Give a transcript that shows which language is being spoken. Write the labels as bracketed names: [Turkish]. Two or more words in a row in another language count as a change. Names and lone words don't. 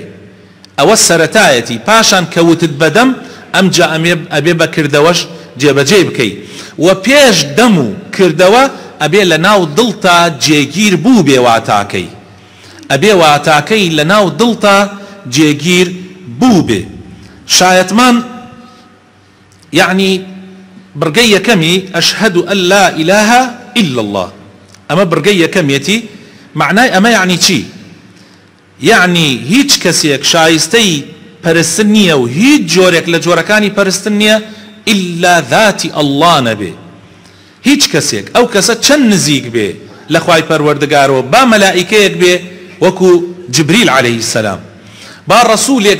[Central Kurdish] ئەوە سەرەتایەتی، پاشان کەوتت بەدەم ئەمجا ئەبێ بە کردەوەش جێبەجێ بکەی، و پێش دەم و کردەوە ئەبێ لە ناو دڵتا جێگیر بوو بێ واتاکەی، ئەبێ واتاکەی لە ناو دڵتا جێگیر بوو بێ. شایەتمان یعنی برگەی یەکەمی [Arabic] ئەشهەد ئەن لا إله إلا الله. [Central Kurdish] ئەمە برگەی یەکەمیەتی. معنای ئەمە یعنی چی؟ یعنی هیچ کەسێک شایستەی پەرستن نییە و هیچ جۆرێک لە جۆرەکانی پەرستن نییە ئیلا ذاتی ئەڵڵا نەبێ. هیچ کەسێک، ئەو کەسە چەند نزیک بێ لە خوای پەروەردگارەوە، با مەلائیکەیەک بێ وەکو جبریل [Arabic] عەلەیهی السەلام، [Central Kurdish] با ڕەسوولێک